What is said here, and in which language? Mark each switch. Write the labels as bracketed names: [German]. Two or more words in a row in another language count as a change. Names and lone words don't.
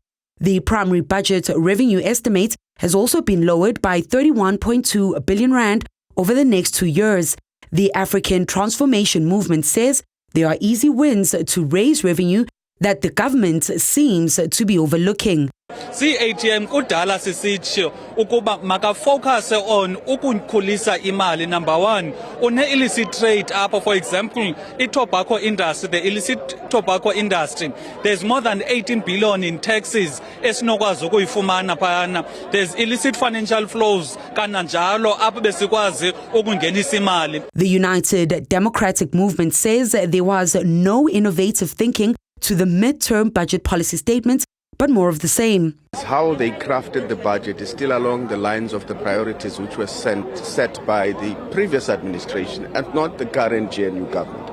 [English] The primary budget revenue estimate has also been lowered by 31.2 billion rand over the next 2 years. The African Transformation Movement says there are easy wins to raise revenue that the government seems to be overlooking. [Xhosa] CATM kudala sisitsho ukuba [English] makafocus on [Xhosa] ukukhulisa imali. [English] Number one, une illicit trade apho, for example, tobacco industry, the illicit tobacco industry. There's more than 18 billion in taxes [Xhosa] esinokwazi ukuyifumana phana. [English] There's illicit financial flows [Xhosa] kananjalo apho besikwazi ukungenisa imali. [English] The United Democratic Movement says there was no innovative thinking to the midterm budget policy statement, but more of the same. How they crafted the budget is still along the lines of the priorities which were set by the previous administration and not the current GNU government.